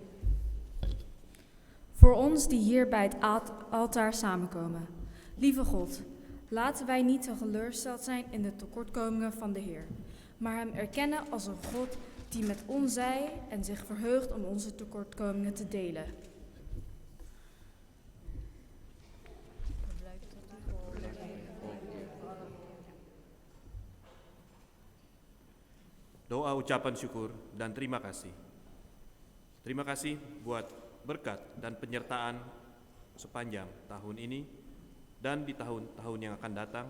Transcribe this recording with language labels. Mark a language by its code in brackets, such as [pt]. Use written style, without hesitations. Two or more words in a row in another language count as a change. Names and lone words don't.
[nl] Voor ons die hier bij het altaar samenkomen. Lieve God, laten wij niet teleurgesteld zijn in de tekortkomingen van de Heer, maar hem erkennen als een God die met ons zij en zich verheugt om onze tekortkomingen te delen. [id] Doa ucapan syukur dan terima kasih. Terima kasih buat berkat dan penyertaan sepanjang tahun ini dan di tahun-tahun yang akan datang.